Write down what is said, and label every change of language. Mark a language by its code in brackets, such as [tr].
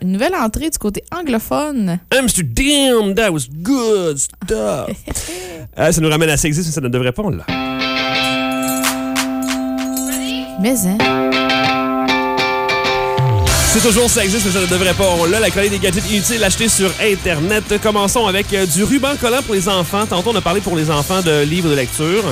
[fr] Nouvelle entrée du côté anglophone. [en] Amsterdam, that was good stuff. [fr] ça nous ramène à Ça existe, mais ça ne devrait pas, on l'a. Mais, hein? C'est toujours Ça existe, mais ça ne devrait pas, on l'a. La chronique des gadgets inutiles achetés sur Internet. Commençons avec du ruban collant pour les enfants. Tantôt, on a parlé pour les enfants de livres de lecture.